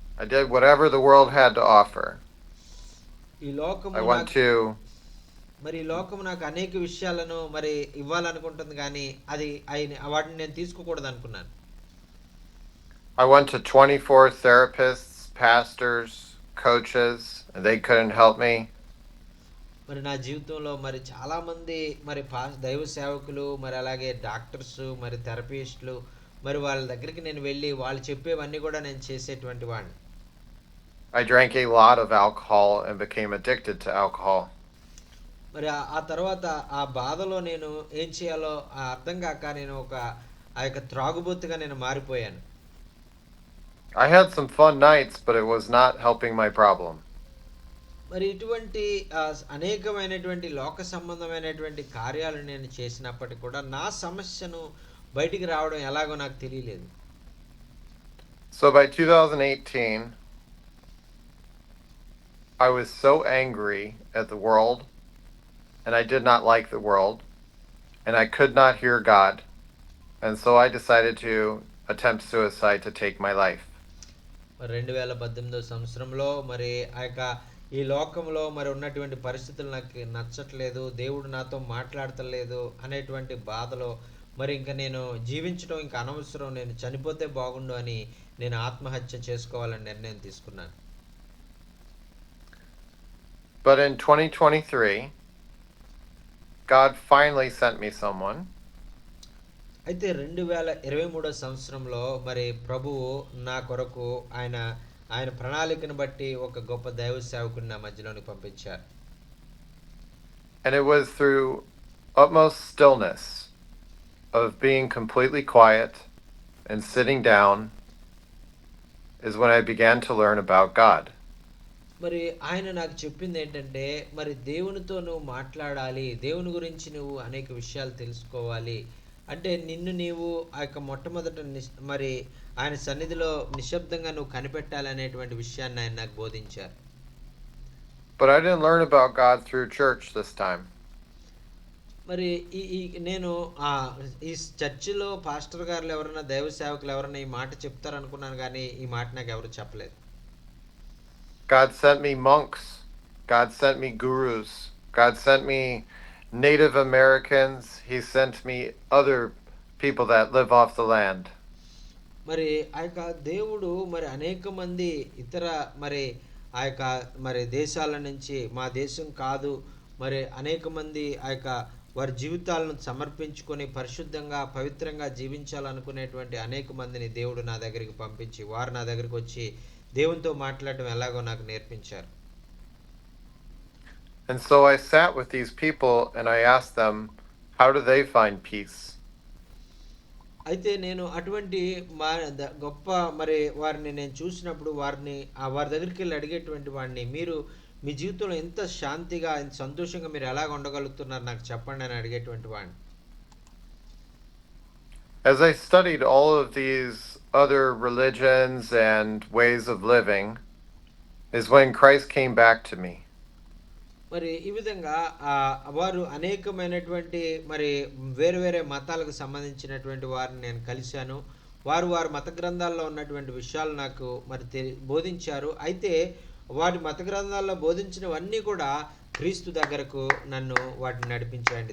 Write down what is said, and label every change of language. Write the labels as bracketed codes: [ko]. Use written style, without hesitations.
[en] I did whatever the world had to offer. [te] ఈ లోకము మరి ఈ లోకము నాకు అనేక విషయాలను మరి ఇవ్వాలనుకుంటుంది కానీ వాటిని నేను తీసుకోకూడదు అనుకున్నాను. [en] I went to 24 therapists, pastors, coaches, and they couldn't help me. [te] మరి నా జీవితంలో మరి చాలా మంది మరి దైవ సేవకులు మరి అలాగే డాక్టర్స్ మరి థెరపిస్టులు మరి వాళ్ళ దగ్గరికి నేను వెళ్ళి వాళ్ళు చెప్పేవన్నీ కూడా నేను చేసేటువంటి వాడిని. [en] I drank a lot of alcohol and became addicted to alcohol. [te] మరి ఆ తర్వాత ఆ బాధలో నేను ఏం చేయాలో అర్థం కాక నేను ఆ యొక్క త్రాగుబోతుగా నేను మారిపోయాను. [en] I had some fun nights, but it was not helping my problem. [te] మరి ఇటువంటి అనేకమైనటువంటి లోక సంబంధమైనటువంటి కార్యాలు నేను చేసినప్పటికీ కూడా నా సమస్యను బయటికి రావడం ఎలాగో నాకు తెలియలేదు. [en] So by 2018, I was so angry at the world, and I did not like the world, and I could not hear God, and so I decided to attempt suicide to take my life. [te] మరి 2018 సంవత్సరంలో మరి ఆ యొక్క ఈ లోకంలో మరి ఉన్నటువంటి పరిస్థితులు నాకు నచ్చట్లేదు. దేవుడు నాతో మాట్లాడతలేదు అనేటువంటి బాధలో మరి ఇంక నేను జీవించడం ఇంక అనవసరం. నేను చనిపోతే బాగుండు అని నేను ఆత్మహత్య చేసుకోవాలని నిర్ణయం తీసుకున్నాను. [en] But in 2023, God finally sent me someone. [te] అయితే 2023 సంవత్సరంలో మరి ప్రభువు నా కొరకు ఆయన ఆయన ప్రణాళికను బట్టి ఒక గొప్ప దైవ సేవకుని నా మధ్యలోనికి పంపించారు. [en] And it was through utmost stillness of being completely quiet and sitting down is when I began to learn about God. [te] మరి ఆయన నాకు చెప్పింది ఏంటంటే, మరి దేవునితో నువ్వు మాట్లాడాలి. దేవుని గురించి నువ్వు అనేక విషయాలు తెలుసుకోవాలి. అంటే నిన్ను నీవు ఆ యొక్క మొట్టమొదట మరి ఆయన సన్నిధిలో నిశ్శబ్దంగా నువ్వు కనిపెట్టాలి అనేటువంటి విషయాన్ని ఆయన నాకు బోధించారు. [en] But I didn't learn about God through church this time. [te] మరి ఈ ఈ నేను ఈ చర్చిలో పాస్టర్ గారులు ఎవరైనా దైవ సేవకులు ఎవరైనా ఈ మాట చెప్తారనుకున్నాను గానీ, ఈ మాట నాకు ఎవరు చెప్పలేదు. [en] God sent me monks. God sent me gurus. God sent me Native Americans. He sent me other people that live off the land. [te] మరి ఆ యొక్క దేవుడు మరి అనేక మంది ఇతర మరి ఆ యొక్క మరి దేశాల నుంచి మా దేశం కాదు మరి అనేక మంది ఆ యొక్క వారి జీవితాలను సమర్పించుకొని పరిశుద్ధంగా పవిత్రంగా జీవించాలనుకునేటువంటి అనేక మందిని దేవుడు నా దగ్గరికి పంపించి వారు నా దగ్గరికి వచ్చి దేవునితో మాట్లాడటం ఎలాగో నాకు నేర్పించారు. [en] And so I sat with these people and I asked them, how do they find peace? [te] అయితే నేను అటువంటి గొప్ప మరి వారిని నేను చూసినప్పుడు వారి దగ్గరికి వెళ్ళి అడిగేటువంటి వాడిని, మీరు మీ జీవితంలో ఎంత శాంతిగా ఎంత సంతోషంగా మీరు ఎలాగ ఉండగలుగుతున్నారు నాకు చెప్పండి అని అడిగేటువంటి వాడిని. [en] As I studied all of these other religions and ways of living is when Christ came back to me. [te] మరి ఈ విధంగా వారు అనేకమైనటువంటి మరి వేరు వేరే మతాలకు సంబంధించినటువంటి వారిని నేను కలిశాను. వారి మత గ్రంథాల్లో ఉన్నటువంటి విషయాలు నాకు మరి బోధించారు. అయితే వారి మత గ్రంథాల్లో బోధించినవన్నీ కూడా క్రీస్తు దగ్గరకు నన్ను వాటిని నడిపించాయండి.